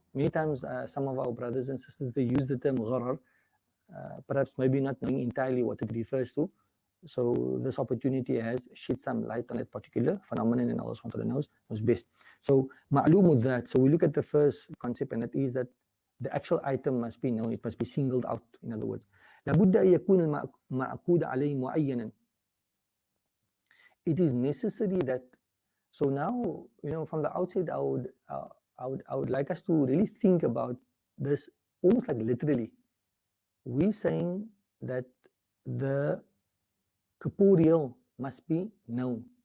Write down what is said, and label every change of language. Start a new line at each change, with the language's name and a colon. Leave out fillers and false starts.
English: Many times some of our brothers and sisters, they use the term gharar, perhaps maybe not knowing entirely what it refers to. So this opportunity has shed some light on that particular phenomenon, and Allah SWT knows best. So
Arabic: ma'loom that.
English: So we look at the first concept, and that is that the actual item must be known. It must be singled out. In other words,
Arabic: لابد أن يكون المعقود عليه معينا.
English: It is necessary that. So now, from the outset, I would like us to really think about this almost like literally. We're saying that the corporeal must be known.